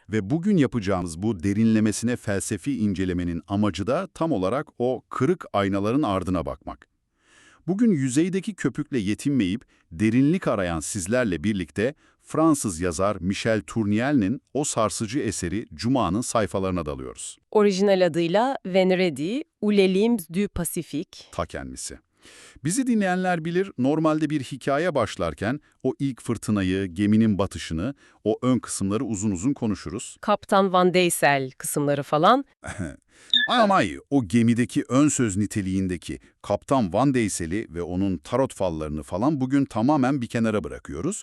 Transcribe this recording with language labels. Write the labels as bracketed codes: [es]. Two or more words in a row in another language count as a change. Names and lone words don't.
[tr] Ve bugün yapacağımız bu derinlemesine felsefi incelemenin amacı da tam olarak o kırık aynaların ardına bakmak. Bugün yüzeydeki köpükle yetinmeyip derinlik arayan sizlerle birlikte Fransız yazar Michel Tourniel'in o sarsıcı eseri Cuma'nın sayfalarına dalıyoruz. Orijinal adıyla Vendredi ou les limbes du Pacifique. Ta kendisi. Bizi dinleyenler bilir, normalde bir hikaye başlarken o ilk fırtınayı, geminin batışını, o ön kısımları uzun uzun konuşuruz. Kaptan Van Deysel kısımları falan. Ama o gemideki ön söz niteliğindeki Kaptan Van Deysel'i ve onun tarot fallarını falan bugün tamamen bir kenara bırakıyoruz.